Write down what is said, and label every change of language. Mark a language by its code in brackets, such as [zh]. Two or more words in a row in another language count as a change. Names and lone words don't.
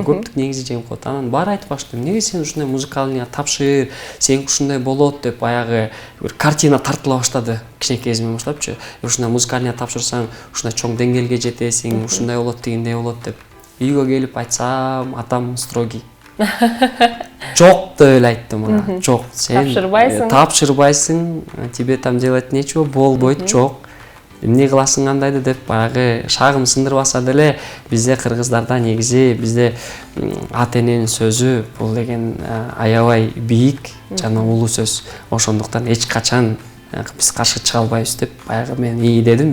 [ky] Көптүк негизи жеңип коет. Анан баары айтып баштым, неге сен ушундай музыкалыйга тапшыр, сен ушундай болот деп баягы бир картина тартыла баштады. Кичинекей кезимден баштапчы. Ушундай музыкалыйга тапшырсаң, ушундай чоң деңгээлге жетесиң, ушундай болот, тигиндей болот деп. Үйгө келип айтсам, атам строгий. Жок деп эле айттым ага. Жок, сен тапшырбайсың, [ru] тебе там делать нечего, [ky] болбойт, жок. Эмне кыласың кандайды деп баягы шагым сындырбаса деле бизде кыргыздарда негизи бизде ата-эненин сөзү бул деген аябай бийик жана улуу сөз. Ошондуктан эч качан биз каршы чыга албайбыз деп баягы мен дедим.